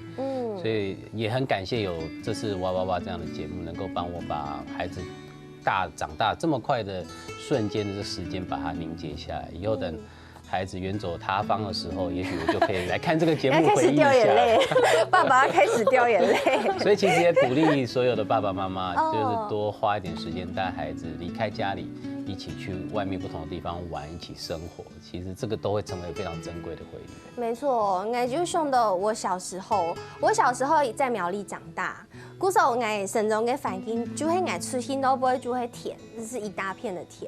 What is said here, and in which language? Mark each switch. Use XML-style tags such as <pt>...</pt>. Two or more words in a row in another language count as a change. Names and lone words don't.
<zh>所以也很感謝有這次哇哇哇這樣的節目，能夠幫我把孩子長大這麼快的瞬間的這時間把它凝結下來，以後等孩子遠走他方的時候，也許我就可以來看這個節目，回憶一下。爸爸開始掉眼淚。所以其實也鼓勵所有的爸爸媽媽，就是多花一點時間帶孩子離開家裡，一起去外面不同的地方玩，一起生活，其实这个都会成为非常珍贵的回忆。没错，我就想到我小时候在苗栗长大，古时候我生长的环境就会出现都不会就会田，就是一大片的田。</zh>